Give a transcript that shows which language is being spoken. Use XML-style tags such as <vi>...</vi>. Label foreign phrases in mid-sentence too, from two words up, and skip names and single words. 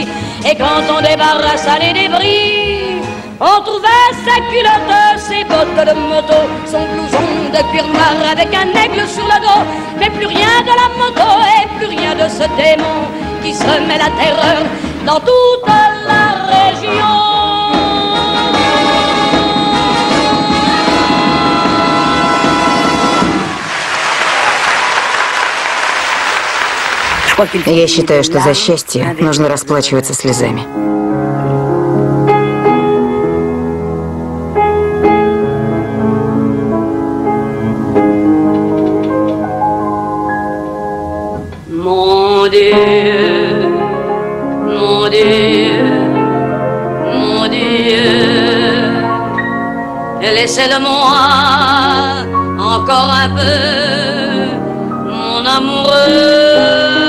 <fr>Et quand on débarrassa les débris, on trouvait ses culottes, ses bottes de moto, son blouson de cuir noir avec un aigle sur le dos. Mais plus rien de la moto et plus rien de ce démon qui semait la terreur dans toute la région.</fr> <ru>Я считаю, что за счастье нужно расплачиваться слезами.</ru> <fr>Mon Dieu, mon Dieu, mon Dieu, laissez-le-moi encore un peu, mon amoureux.</fr>